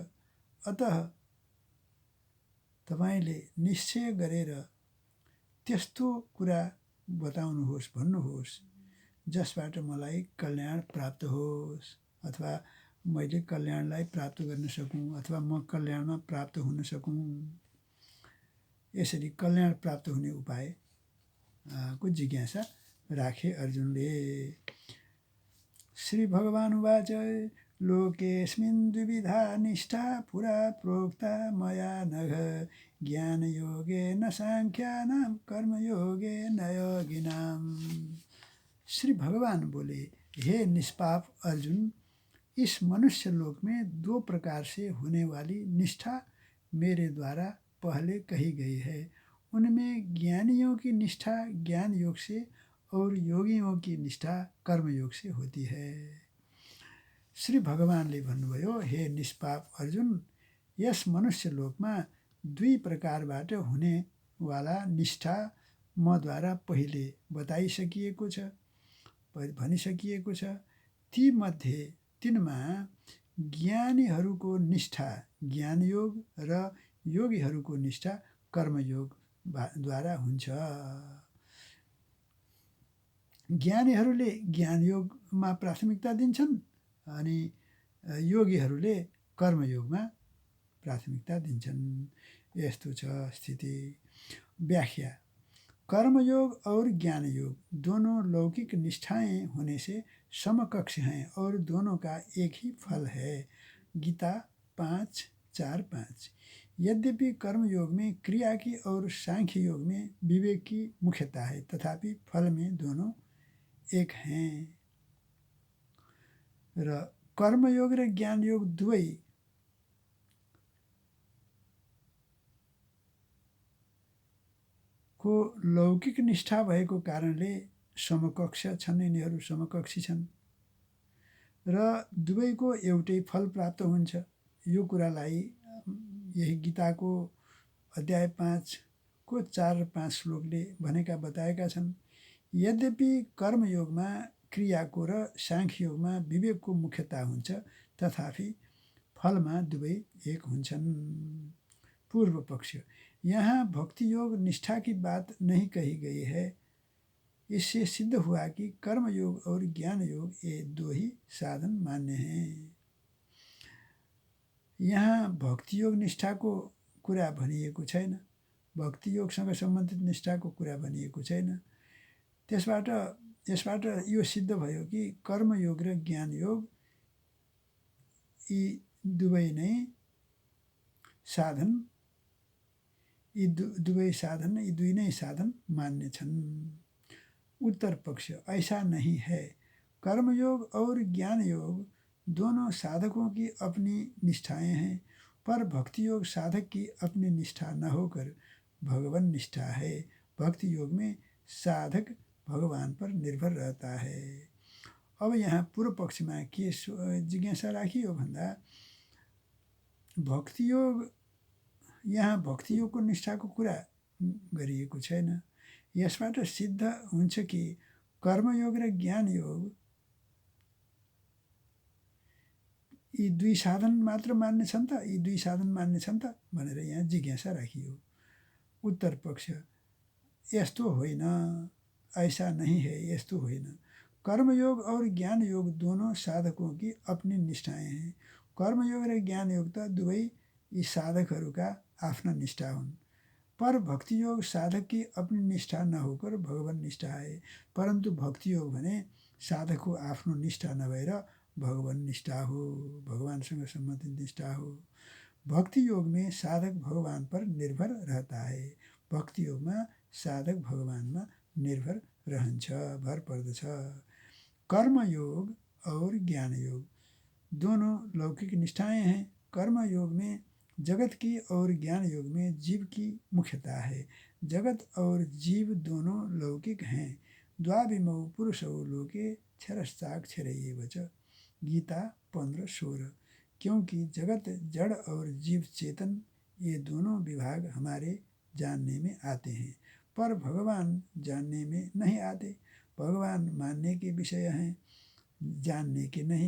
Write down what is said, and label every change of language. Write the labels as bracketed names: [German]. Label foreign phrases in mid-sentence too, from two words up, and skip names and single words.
[Nepali] अतः तपाईँले निश्चय गरेर त्यस्तो कुरा बताउनुहोस्, भन्नुहोस् जसबाट मलाई कल्याण प्राप्त होस् अथवा मैले कल्याणलाई प्राप्त गर्न सकूँ अथवा म कल्याणमा प्राप्त हुन सकूँ। यसरी कल्याण प्राप्त हुने उपाय को जिज्ञासा राखे अर्जुनले। [Sanskrit] श्री भगवान् उवाच लोकेऽस्मिन् द्विविधा निष्ठा पुरा प्रोक्ता मया नघ ज्ञानयोगेन सांख्यानां कर्मयोगेन योगिनां। [Hindi] श्री भगवान बोले, हे निष्पाप अर्जुन, इस मनुष्य लोक में दो प्रकार से होने वाली निष्ठा मेरे द्वारा पहले कही गई है। उनमें ज्ञानियों की निष्ठा ज्ञान योग से और योगियों की निष्ठा कर्म योग से होती है। [Nepali] श्री भगवानले भन्नुभयो, हे निष्पाप अर्जुन, यस मनुष्य लोकमा दुई प्रकारबाट हुने वाला निष्ठा मद्वारा पहिले बताइसकिएको छ, भनिसकिएको छ। ती मध्ये तिनमा ज्ञानीहरूको निष्ठा ज्ञानयोग र योगीहरूको निष्ठा कर्मयोग द्वारा हुन्छ। ज्ञानीहरूले ज्ञानयोगमा प्राथमिकता दिन्छन् अनि योगीहरूले कर्मयोगमा प्राथमिकता दिन्छन्। यस्तो छ स्थिति। व्याख्या। [Hindi] कर्मयोग और ज्ञान योग दोनों लौकिक निष्ठाएं होने से समकक्ष हैं और दोनों का एक ही फल है। गीता 5:4-5। यद्यपि कर्मयोग में क्रिया की और सांख्य योग में विवेक की मुख्यता है, तथापि फल में दोनों एक हैं। [Nepali] र कर्मयोग र ज्ञान योग दुवै को लौकिक निष्ठा भएको कारणले समकक्ष छन्, यिनीहरू समकक्षी छन् र दुवैको एउटै फल प्राप्त हुन्छ। यो कुरालाई यही गीताको अध्याय 5 को 4 र 5 श्लोकले भनेका बताएका छन्। यद्यपि कर्मयोगमा क्रियाको र सांख्ययोगमा विवेकको मुख्यता हुन्छ, तथापि फलमा दुवै एक हुन्छन्। पूर्व पक्ष। [Hindi] यहाँ भक्ति योग निष्ठा की बात नहीं कही गई है। इससे सिद्ध हुआ कि कर्म योग और ज्ञान योग ये दो ही साधन मान्य हैं। [Nepali] यहाँ भक्ति योग निष्ठाको कुरा भनिएको छैन, भक्ति योगसँग सम्बन्धित निष्ठाको कुरा भनिएको छैन। यसबाट यो सिद्ध भयो कि कर्मयोग र ज्ञान योग यी दुवै नै साधन मान्य छन्। [Hindi] उत्तर पक्ष। ऐसा नहीं है। कर्मयोग और ज्ञान योग दोनों साधकों की अपनी निष्ठाएं हैं, पर भक्ति योग साधक की अपनी निष्ठा न होकर भगवान निष्ठा है। भक्ति योग में साधक भगवान पर निर्भर रहता है [Nepali] अब यहाँ पूर्व पक्षमा के जिज्ञासा राखियो भन्दा भक्तियोग, यहाँ भक्तियोगको निष्ठाको कुरा गरिएको छैन। यसबाट सिद्ध हुन्छ कि कर्मयोग र ज्ञान योग यी दुई साधन मात्र मान्ने छन् त, यी दुई साधन मान्ने छन् त भनेर यहाँ जिज्ञासा राखियो। उत्तर पक्ष, यस्तो होइन, [Hindi] ऐसा नहीं है, [Nepali] यस्तो होइन। [Hindi] कर्मयोग और ज्ञान योग दोनों साधकों की अपनी निष्ठाएं हैं। [Nepali] कर्मयोग र ज्ञान योग त दुवै यी साधकहरूका आफ्ना निष्ठा हुन्। [Hindi] पर भक्ति योग साधक की अपनी निष्ठा नहोकर भगवान निष्ठा है। [Nepali] परन्तु भक्ति योग भने साधकको आफ्नो निष्ठा नभएर भगवान निष्ठा हो, भगवानसँग सम्बन्धित निष्ठा हो। [Hindi] भक्ति योग में साधक भगवान पर निर्भर रहता है। [Nepali] भक्ति योगमा साधक भगवानमा निर्भर रहन्छ, भर पर्दछ। [Hindi] कर्म योग और ज्ञान योग दोनों लौकिक निष्ठाएं हैं। कर्म योग में जगत की और ज्ञान योग में जीव की मुख्यता है। जगत और जीव दोनों लौकिक हैं। [Sanskrit] द्वाविमौ पुरुषौ लोके क्षरश्चाक्षरैव च, [Hindi] गीता 15:16। क्योंकि जगत जड़ और जीव चेतन ये दोनों विभाग हमारे जानने में आते हैं, पर भगवान जानने में नहीं आते। भगवान मानने के विषय हैं, जानने के नहीं।